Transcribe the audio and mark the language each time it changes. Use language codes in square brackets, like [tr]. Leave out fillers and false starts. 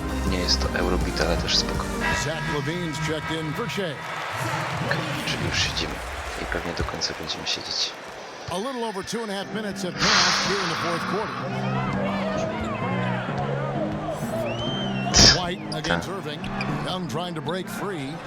[pl] Nie jest to Eurobit, ale też spoko. [en] Zach LaVine's checked in for Shea. [pl] Czyli już siedzimy i pewnie do końca będziemy siedzieć. [en] A little over 2.5 minutes have passed here in the fourth quarter. White against Irving. Young trying to break free.